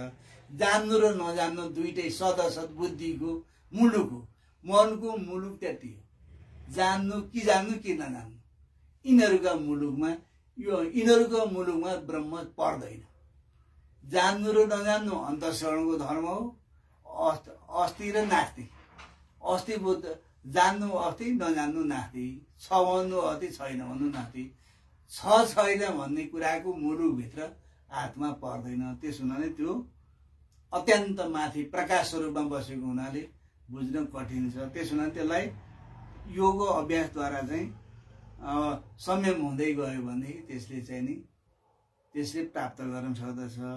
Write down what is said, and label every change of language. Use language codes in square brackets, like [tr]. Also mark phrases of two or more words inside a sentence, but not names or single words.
[ne] जान्नु र नजान्नु दुईटै सदसद बुद्धिको मुलुक हो। मनको मुलुक त्यति हो। जान्नु कि नजान्नु, यिनीहरूका मुलुकमा ब्रह्म पर्दैन। जान्नु र नजान्नु अन्तःकरणको धर्म हो। अस्ति र नास्ति। अस्ति बुद्ध, जान्नु अस्ति, नजान्नु नास्ति। छ भन्नु अस्ति, छैन भन्नु नास्ति। छ छैन भन्ने कुराको मुलुकभित्र आत्मा पर्दैन। त्यसो हुनाले त्यो अत्यन्त माथि प्रकाश स्वरूपमा बसेको हुनाले बुझ्न कठिन छ। त्यसो हुनाले त्यसलाई योग अभ्यासद्वारा चाहिँ संयम हुँदै गयो भनेदेखि त्यसले प्राप्त गर्न सक्दछ।